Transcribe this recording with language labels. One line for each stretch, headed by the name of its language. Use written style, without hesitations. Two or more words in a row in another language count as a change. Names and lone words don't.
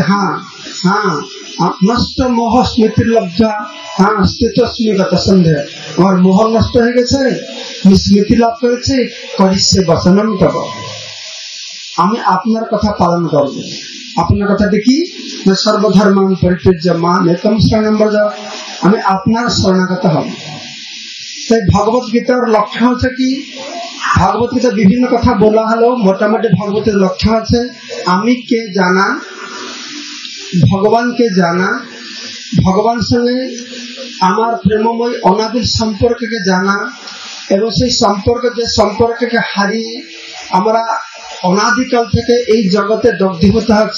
Bangla: হ্যাঁ হ্যাঁ,
Sanskrit: নষ্ট মোহ স্মৃতির লব্ধা,
Bangla: হ্যাঁ
Sanskrit: স্থিতস্মিগত সন্দেহ,
Bangla: আমার মোহ নষ্ট হয়ে গেছে, আমি স্মৃতি লাভ করেছি,
Sanskrit: করিষ্যে বচনম তব।
Bangla: আমি আপনার কথা পালন করব। আপনার কথাটি কি?
Sanskrit: সর্বধর্মান পরিত্যাজ্য মাম একম শরণম ব্রজ।
Bangla: আমি আপনার শরণাগত হব। তাই ভগবত গীতার লক্ষ্য হচ্ছে কি, ভগবত গীতা বিভিন্ন কথা বলা হলো, মোটামুটি ভগবতের লক্ষ্য আছে আমি কে জানা, ভগবানকে জানা, ভগবান সঙ্গে আমার প্রেমময় অনাবিল সম্পর্ককে জানা, এবং সেই সম্পর্ককে হারিয়ে আমরা অনাদিকাল থেকে এই জগতে দগ্ধীভূত হচ্ছি।